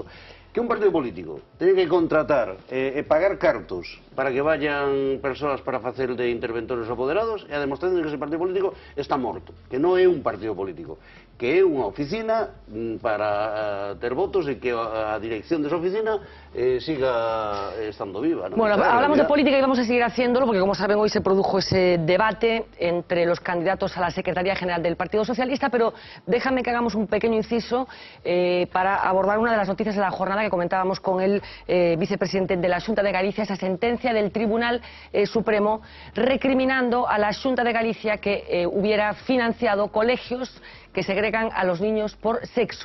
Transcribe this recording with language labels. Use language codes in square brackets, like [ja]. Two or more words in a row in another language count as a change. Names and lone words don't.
[gl] Que un partido político ten que contratar e pagar cartos para que vayan persoas para facer de interventores apoderados e a demostración de que ese partido político está morto, que non é un partido político, que é unha oficina para ter votos e que a dirección desa oficina siga estando viva. [es] Bueno, hablamos de política y vamos a seguir haciéndolo porque, como saben, hoy se produjo ese debate entre los candidatos a la Secretaría General del Partido Socialista, pero déjame que hagamos un pequeño inciso para abordar una de las noticias de la jornada que comentábamos con el vicepresidente de la Xunta de Galicia, esa sentencia del Tribunal Supremo recriminando a la Xunta de Galicia que hubiera financiado colegios que segregan a los niños por sexo.